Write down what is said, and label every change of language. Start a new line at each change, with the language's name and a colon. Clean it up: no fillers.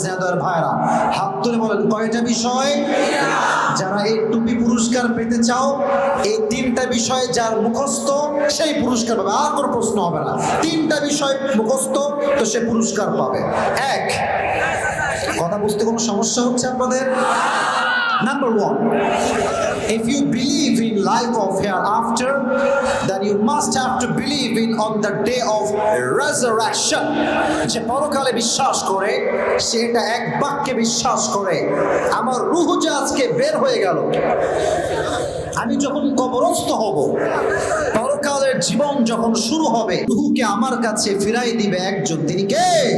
Bangla: General ভাইরা হাত তুলে বলেন কয়টা বিষয়? যারা এই টুপি পুরস্কার পেতে চাও, এই তিনটা বিষয় যার মুখস্থ সেই পুরস্কার পাবে, আর কোনো প্রশ্ন হবে না। তিনটা বিষয় মুখস্থ তো সে পুরস্কার পাবে। এক, কথা বুঝতে কোনো সমস্যা হচ্ছে আপনাদের?
English: Number one, if you believe in life of hereafter, then you must have to believe in on the day of resurrection.
Bangla: যে পরকালে বিশ্বাস করে সেটা এক বাক্যে বিশ্বাস করে, আমার রূহ যে আজকে বের হয়ে গেল, আমি যখন কবরস্থ হব, পরকালের জীবন যখন শুরু হবে, রূহকে আমার কাছে ফিরাই দিবে একজন, তিনি কে?